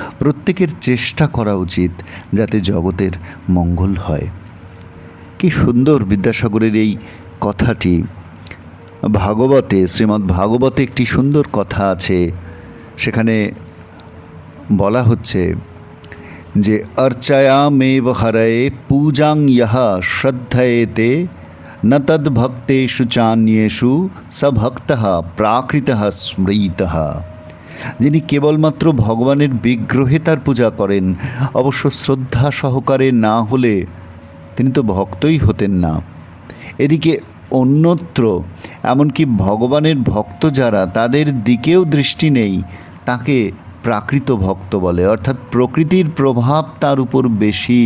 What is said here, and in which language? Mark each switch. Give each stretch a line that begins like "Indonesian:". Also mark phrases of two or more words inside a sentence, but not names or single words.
Bangla: প্রত্যেকের চেষ্টা করা উচিত যাতে জগতের মঙ্গল হয়। কি সুন্দর বিদ্যাসাগরের এই কথাটি। ভাগবতে, শ্রীমদ্ ভাগবতে একটি সুন্দর কথা আছে, সেখানে বলা হচ্ছে যে
Sanskrit: अर्चयामेव हरये पूजां यः श्रद्धयेते न तद्भक्तेषु चान्येषु स भक्तः प्राकृतः स्मृतः।
Bangla: যিনি কেবলমাত্র ভগবানের বিগ্রহে তার পূজা করেন, অবশ্য শ্রদ্ধা সহকারে না হলে তিনি তো ভক্তই হতেন না। এদিকে অন্যত্র এমনকি ভগবানের ভক্ত যারা, তাদের দিকেও দৃষ্টি নেই, তাকে প্রাকৃত ভক্ত বলে, অর্থাৎ প্রকৃতির প্রভাব তার উপর বেশি।